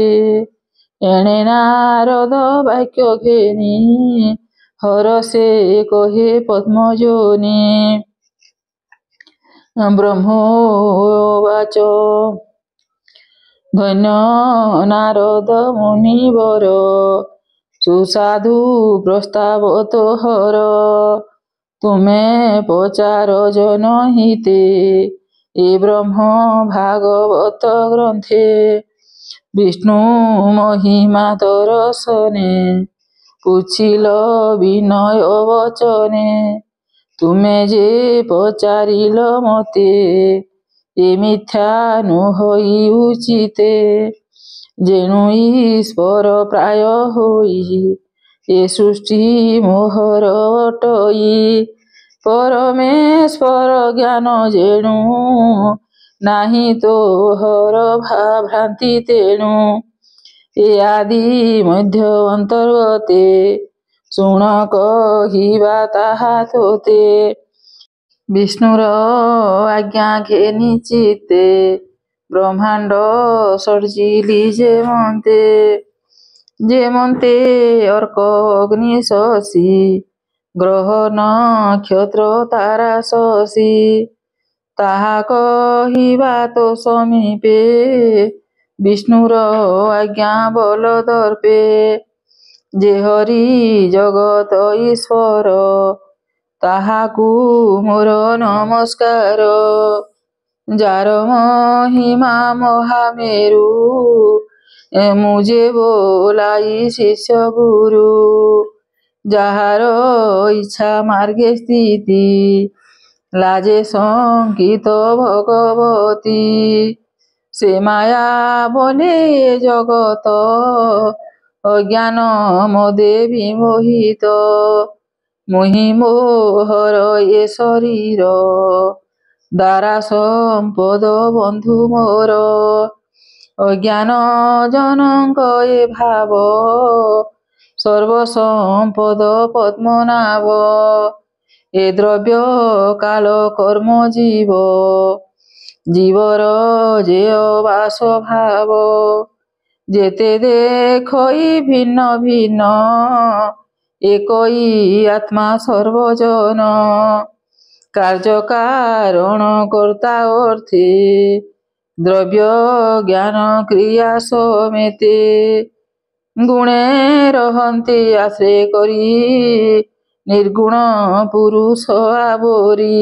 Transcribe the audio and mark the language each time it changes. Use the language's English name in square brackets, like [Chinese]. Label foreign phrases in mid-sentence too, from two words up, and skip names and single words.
[Odia] ଏଣେ ନାରଦ ବାକ୍ୟ ଘେନି ହରଷେ କହେ ପଦ୍ମଯୋନି। ବ୍ରହ୍ମୋବାଚ ଧନ୍ୟ ନାରଦ ମୁନିବର ସୁସାଧୁ ପ୍ରସ୍ତାବ ତୋହର। ତୁମ୍ଭେ ପଚାର ଜନହିତେ ଏ ବ୍ରହ୍ମ ଭାଗବତ ଗ୍ରନ୍ଥେ। ବିଷ୍ଣୁ ମହିମା ଦର୍ଶନେ ପୁଛିଲ ବିନୟ ବଚନେ। ତୁମ୍ଭେ ଯେ ପଚାରିଲ ମତେ ଏ ମିଥ୍ୟା ନୁହଇ ଉଚିତେ। ଯେଣୁ ଈଶ୍ୱର ପ୍ରାୟ ହୋଇ ଏ ସୃଷ୍ଟି ମୋହର ଅଟଇ। ପରମେଶ୍ୱର ଜ୍ଞାନ ଯେଣୁ ନାହିଁ ତୋହର ଭ୍ରାନ୍ତି ତେଣୁ। ଏ ଆଦି ମଧ୍ୟ ଅନ୍ତର୍ଗତେ ଶୁଣ କହିବା ତାହା ତୋତେ। ବିଷ୍ଣୁର ଆଜ୍ଞା ଘେନି ଚିତ୍ତେ ବ୍ରହ୍ମାଣ୍ଡ ସର୍ଜିଲି ଯେମନ୍ତେ। ଯେମନ୍ତେ ଅର୍କ ଅଗ୍ନି ଶଶି ଗ୍ରହ ନକ୍ଷତ୍ର ତାରା ଶଶି। ତାହା କହିବା ତୋ ସମୀପେ ବିଷ୍ଣୁର ଆଜ୍ଞା ବଳ ଦର୍ପେ। ଯେ ହରି ଜଗତ ଈଶ୍ୱର ତାହାକୁ ମୋର ନମସ୍କାର। ଯାର ମହିମା ମହାମେରୁ ମୁଝେ ବୋଲାଇ ଶିଷ୍ୟ ଗୁରୁ। ଯାହାର ଇଚ୍ଛା ମାର୍ଗେ ସ୍ଥିତି ଲାଜେ ସଙ୍କିତ ଭଗବତୀ। ସେ ମାୟା ବୋଲେ ଜଗତ ଅଜ୍ଞାନ ମଦେ ବିମୋହିତ। ମୁହିଁ ମୋହର ଏ ଶରୀର, ଦାରା ସମ୍ପଦ ବନ୍ଧୁ ମୋର। ଅଜ୍ଞାନ ଜନଙ୍କ ଏ ଭାବ, ସର୍ବସମ୍ପଦ ପଦ୍ମନାଭ। ଏ ଦ୍ରବ୍ୟ କାଳ କର୍ମ ଜୀବ, ଜୀବର ଜେୟ ବାସ ଭାବ। ଯେତେ ଦେଖଇ ଭିନ୍ନ ଭିନ୍ନ, ଏକଇ ଆତ୍ମା ସର୍ବଜନ। କାର୍ଯ୍ୟ କାରଣ କର୍ତ୍ତା ଅର୍ଥେ, ଦ୍ରବ୍ୟ ଜ୍ଞାନ କ୍ରିୟା ସମେତେ। ଗୁଣେ ରହନ୍ତେ ଆଶ୍ରୟ କରି, ନିର୍ଗୁଣ ପୁରୁଷ ଆବରି।